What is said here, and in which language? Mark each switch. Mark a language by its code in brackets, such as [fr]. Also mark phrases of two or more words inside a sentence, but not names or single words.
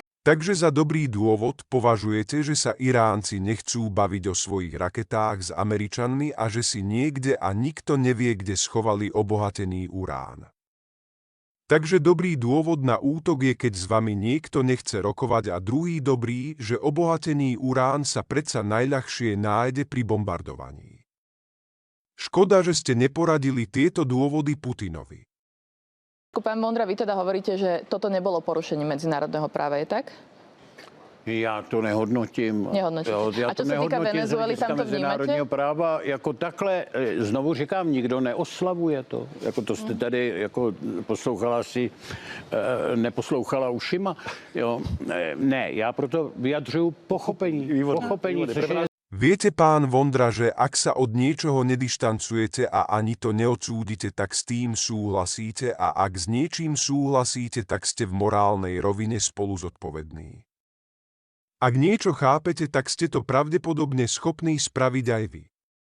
[sk] Takže za dobrý dôvod považujete, že sa Iránci nechcú baviť o svojich raketách s Američanmi a že si niekde a nikto nevie, kde schovali obohatený urán. Takže dobrý dôvod na útok je, keď s vami niekto nechce rokovať, a druhý dobrý, že obohatený urán sa predsa najľahšie nájde pri bombardovaní. Škoda, že ste neporadili tieto dôvody Putinovi. Pán Vondra, vy teda hovoríte, že toto nebolo porušením medzinárodného práva, je tak? [cs] Já to nehodnotím. [sk] A čo sa týka Venezuely, tam to vnímate? [cs] práva jako takhle, znovu říkám, nikdo neoslavuje to. Jako to jste tady jako poslouchala si, neposlouchala ušima. Jo. Ne, já proto vyjadřuju pochopení. [sk] Viete, pán Vondra, že ak sa od niečoho nedištancujete a ani to neodsúdite, tak s tým súhlasíte, a ak s niečím súhlasíte, tak ste v morálnej rovine spolu zodpovední. Ak niečo chápete, tak ste to pravdepodobne schopní spraviť aj vy.